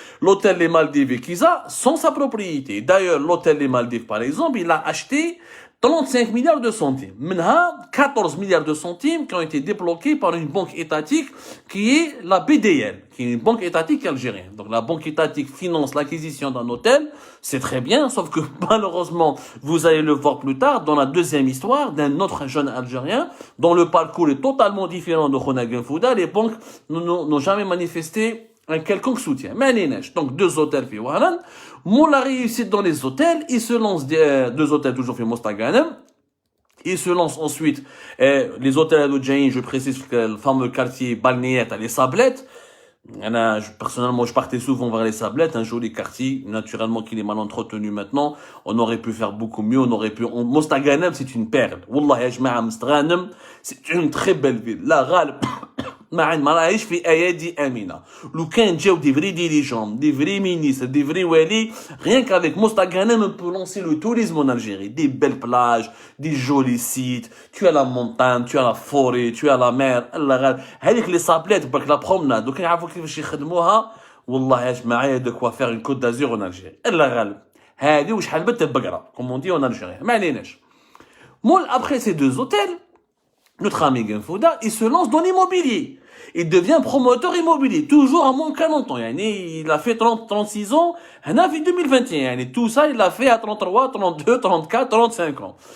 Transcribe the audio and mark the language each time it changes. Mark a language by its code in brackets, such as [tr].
[fr] L'hôtel Les Maldives et Kiza sont sa propriété. D'ailleurs, l'hôtel Les Maldives, par exemple, il a acheté 35 milliards de centimes. Maintenant, 14 milliards de centimes qui ont été débloqués par une banque étatique qui est la BDL, qui est une banque étatique algérienne. Donc la banque étatique finance l'acquisition d'un hôtel, c'est très bien, sauf que malheureusement, vous allez le voir plus tard dans la deuxième histoire d'un autre jeune Algérien dont le parcours est totalement différent de Khona Genfouda. Les banques n'ont jamais manifesté un quelconque soutien. Mais donc 2 hôtels fi Wahran. La réussite dans les hôtels, il se lance 2 hôtels toujours fi Mostaganem. Il se lance ensuite les hôtels à Dodjaïn, je précise que le fameux quartier balnéaire à les Sablettes. Personnellement, je partais souvent vers les Sablettes, un joli quartier, naturellement qu'il est mal entretenu maintenant. On aurait pu faire beaucoup mieux, Mostaganem, c'est une perle. [ar] Wallah ya jma'a [fr] Mostaganem, c'est une très belle ville. [ar] La Ghalb, ما راهيش في ايادي امينه. لو كان جاو [fr] دي فري ديريجون, دي فري مينيستر, دي فري والي, rien qu'avec Mostaganem on peut lancer le tourisme en Algérie. Des belles plages, des jolis sites, tu as la montagne, tu as la forêt, tu as la mer. [ar] هذيك لي صابلات برك لا برومناد لو كان يعرفوا كيفاش يخدموها, والله يا جماعه [fr] de quoi faire une côte d'Azur en Algérie. [ar] الله غالب هذه وشحال بنت بقره [fr] comme on dit en Algérie. [ar] ما عليناش. مول [fr] après ces 2 hôtels, notre ami Genfouda, il se lance dans l'immobilier. Il devient promoteur immobilier, toujours à moins de 40 ans. Il a fait 36 ans, en 2021. Tout ça, il l'a fait à 33, 32, 34, 35 ans.